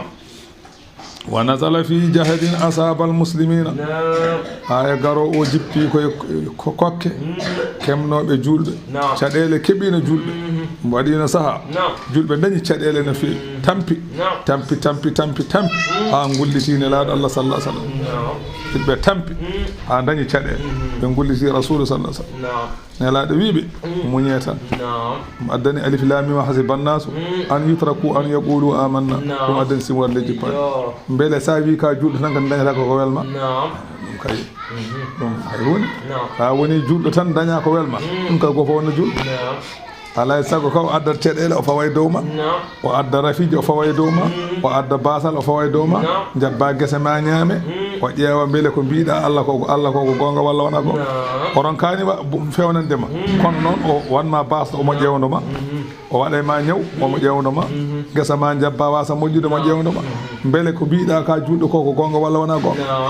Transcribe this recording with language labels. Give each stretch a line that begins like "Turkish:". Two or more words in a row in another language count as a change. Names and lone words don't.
Arabic: ونزل في جهاد أصاب المسلمين
Fula: aya garo o jippi koye kokke kemnoɓe julɓe caɗele keɓino julɓe waɗino saaha julɓe dañi caɗele no fewi tampi ha gullitine laaɗo Allah
Arabic: صلّه سلّم
Fula: julɓe tampi ha dañi caɗele ɓe gulliti
Arabic: رسول صلّه
Fula: sallam nelaɗo wiɓe muñe tan addani
Arabic: الم أحسب الناس أن يتركوا أن يقولوا آمنا
Fula: ɗum addani simwalle jippaɗe beele sa wi ka julɗo tan kan dañata ko welma ɗum kay ɗum hay hunde sa woni julɗo tan daña ko welma ɗum kay gofo wonno julɗo alay sago ka o addat caɗele o fawa e dow ma o adda rafiji o fawa e dow ma o adda basal o fawa e dow ma jabba guese ma ñaame o ƴeewa beele ko mbiɗa Allah koko gonga walla wona gonga oron kani fewnandema kono noon o wanma basɗo omo ƴewdoma o waɗa ma ñaw omo ƴewdoma guesa ma jabba wasa moƴƴude mo ƴewdoma beele ko mbiɗa ka julɗo koko gonga walla wona gonga